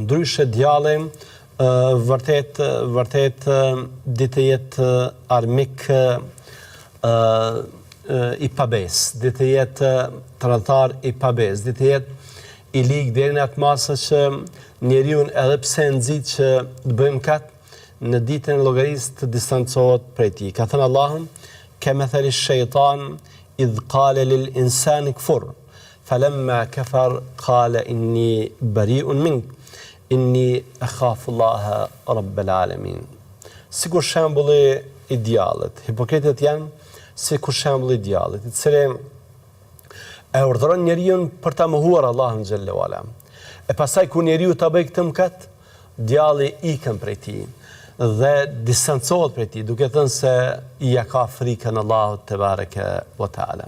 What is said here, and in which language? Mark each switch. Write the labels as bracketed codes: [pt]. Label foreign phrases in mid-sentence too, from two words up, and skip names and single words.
[sq] Ndryshe djalli vërtet ditë të jetë armik i pabes, ditë të jetë tradhtar i pabes, ditë të jetë i ligë deri në atë masë që njeriu edhe pse nxit që të bëjmë kat, në ditën e llogarisë të distancohet prej tij. Ka thënë Allahu, [ar] كمثل الشيطان إذ قال للإنسان اكفر فلما كفر قال إني بريء منك إني أخاف الله رب العالمين. [sq] Sikur shembulli i djallit. Hipokritët janë sikur shembulli i djallit, i cili e urdhëron njeriu për ta mohuar Allahun [ar] جل وعلا. [sq] E pastaj kur njeriu ta bëj këtë mëkat, djalli ikën prej tij dhe distancohet prej tij, duke thënë se ja ka frikën Allahut [ar] تبارك وتعالى.